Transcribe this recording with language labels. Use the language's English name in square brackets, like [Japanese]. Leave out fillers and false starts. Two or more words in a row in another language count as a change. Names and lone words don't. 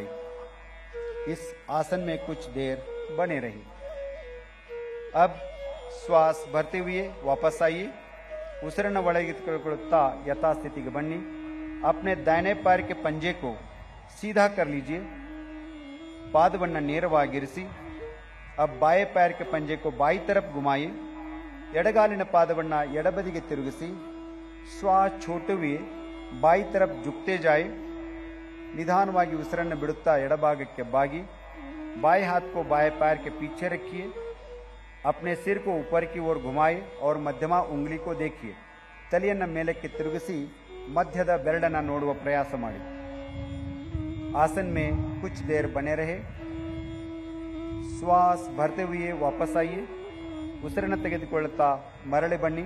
[Hindi] इस आसन में कुछ देर बने रहिए. अब श्वास भरते हुए वापस आइए. [Kannada] ಉಸಿರನ್ನು ಒಳಗೆ ತೆಗೆದುಕೊಳ್ಳುತ್ತಾ ಯಥಾಸ್ಥಿತಿಗೆ ಬನ್ನಿ. [Hindi] अपने दाहिने पैर के पंजे को सीधा कर लीजिए. [Kannada] ಪಾದವನ್ನು ನೇರವಾಗಿರಿಸಿ. [Hindi] अब बाएं पैर के पंजे को बाई तरफ घुमाइए. [Kannada] ಎಡಗಾಲಿನ ಪಾದವನ್ನು ಎಡಬದಿಗೆ ತಿರುಗಿಸಿ [Hindi] श्वास छोड़ते हुए बाई तरफ झुकते जाए. [Kannada] निधानವಾಗಿ ಉಸಿರನ್ನು ಬಿಡುತ್ತಾ ಎಡಭಾಗಕ್ಕೆ ಬಾಗಿ [Hindi] बाएं हाथ को बाएं पैर के पीछे रखिए. अपने सिर को ऊपर की ओर घुमाए और मध्यमा उंगली को देखिए. [Kannada] ತಲೆಯನ್ನು ಮೇಲಕ್ಕೆ ತಿರುಗಿಸಿ ಮಧ್ಯದ ಬೆರಳನ್ನು ನೋಡುವ ಪ್ರಯಾಸ ಮಾಡಿ. [Hindi] आसन में कुछ देर बने रहे. श्वास भरते हुए वापस आइए. [Kannada] ಉಸಿರನ್ನು ತೆಗೆದುಕೊಳ್ಳುತ್ತಾ ಮರಳಿ ಬನ್ನಿ.